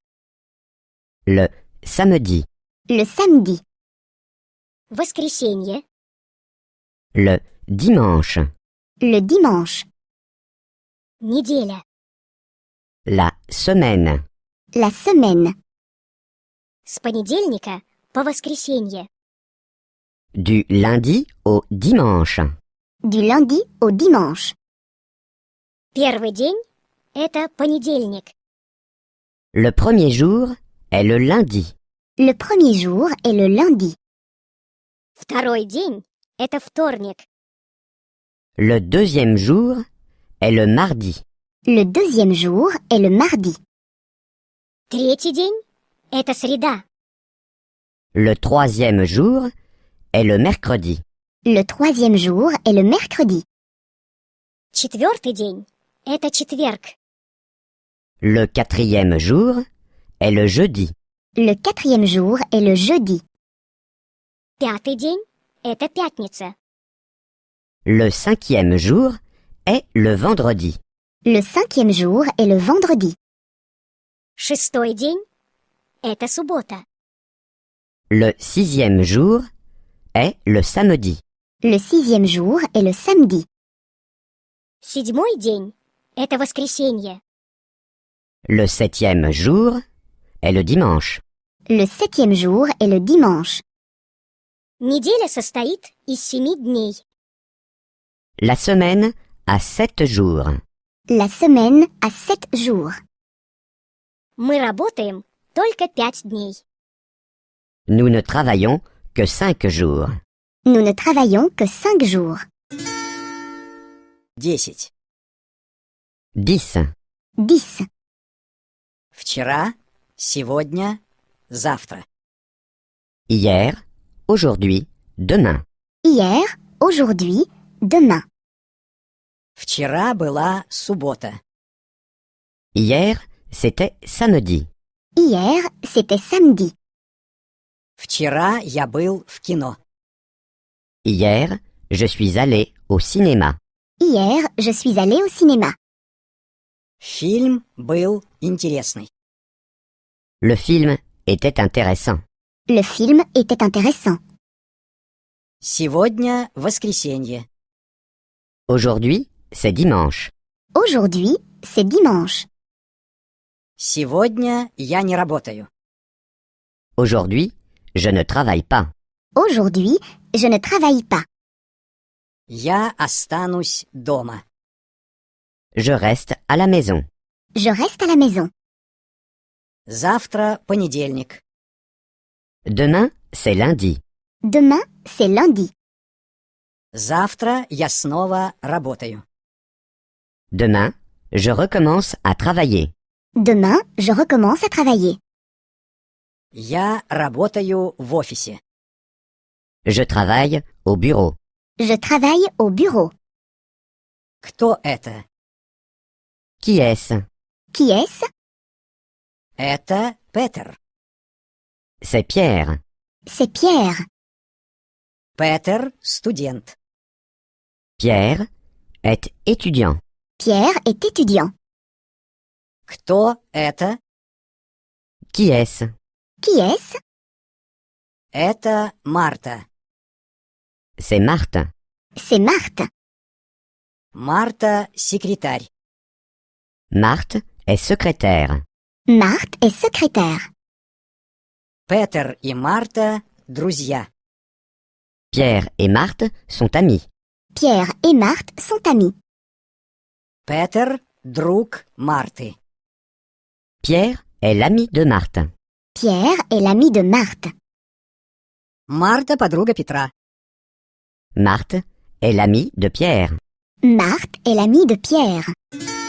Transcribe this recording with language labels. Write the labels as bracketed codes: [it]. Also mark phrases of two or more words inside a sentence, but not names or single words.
[fr] Le samedi. Le samedi. [ru] Воскресенье. [fr] Le dimanche. Le dimanche. [ru] Неделя. [fr] La semaine. La semaine. [ru] С понедельника по воскресенье. [fr] Du lundi au dimanche. Du lundi au dimanche. [ru] Первый день – это понедельник. [fr] Le premier jour est le lundi. Le premier jour est le lundi. [ru] Второй день – это вторник. [fr] Le deuxième jour est le mardi. Le deuxième jour est le mardi. [ru] Третий день – это среда. [fr] Le troisième jour est le mercredi. Le troisième jour est le mercredi. [ru] Четвертый день – это четверг. [fr] Le quatrième jour est le jeudi. Le quatrième jour est le jeudi. [ru] Пятый день – это пятница. [fr] Le cinquième jour est le vendredi. Le cinquième jour est le vendredi. [ru] Шестой день – это суббота. [fr] Le sixième jour est le samedi. Le sixième jour est le samedi. [ru] Седьмой день – это воскресенье. [fr] Le septième jour est le dimanche. Le septième jour est le dimanche. [ru] Неделя состоит из 7 дней. [fr] La semaine a 7 jours. La semaine a 7 jours. [ru] Мы работаем только 5 дней. [fr] Nous ne travaillons que 5 jours. Nous ne travaillons que 5 jours. 10. 10. 10. [ru] Вчера, сегодня, завтра. [fr] Hier, aujourd'hui, demain. Hier, aujourd'hui, demain. [ru] Вчера была суббота. [fr] Hier, c'était samedi. Hier, c'était samedi. [ru] Вчера я был в кино. [fr] Hier, je suis allé au cinéma. Hier, je suis allé au cinéma. [ru] Фильм был интересный. [fr] Le film était intéressant. Le film était intéressant. [ru] Сегодня воскресенье. [fr] Aujourd'hui, c'est dimanche. Aujourd'hui, c'est dimanche. [ru] Сегодня я не работаю. [fr] Aujourd'hui, je ne travaille pas. Aujourd'hui, je ne travaille pas. [ru] Я останусь дома. [fr] Je reste à la maison. Je reste à la maison. [ru] Завтра понедельник. [fr] Demain, c'est lundi. Demain, c'est lundi. [ru] Завтра я снова работаю. [fr] Demain, je recommence à travailler. Demain, je recommence à travailler. [ru] Я работаю в офисе. [fr] Je travaille au bureau. Je travaille au bureau. [ru] Кто это? [fr] Qui est-ce? Qui est-ce? [ru] Это Петер. [fr] C'est Pierre. C'est Pierre. [ru] Петер – студент. [fr] Pierre est étudiant. Pierre est étudiant. [ru] Кто это? [fr] Qui est-ce? Qui est-ce? [ru] Это Марта. [fr] C'est Marthe. C'est Marthe. [ru] Марта – секретарь. [fr] Marthe est secrétaire. Marthe est secrétaire. [ru] Петер и Марта – друзья. [fr] Pierre et Marthe sont amis. Pierre et Marthe sont amis. [ru] Петер – друг Марты. [fr] Pierre est l'ami de Marthe. Pierre est l'ami de Marthe. [ru] Марта – подруга Петра. [fr] Marthe est l'amie de Pierre. Marthe est l'amie de Pierre.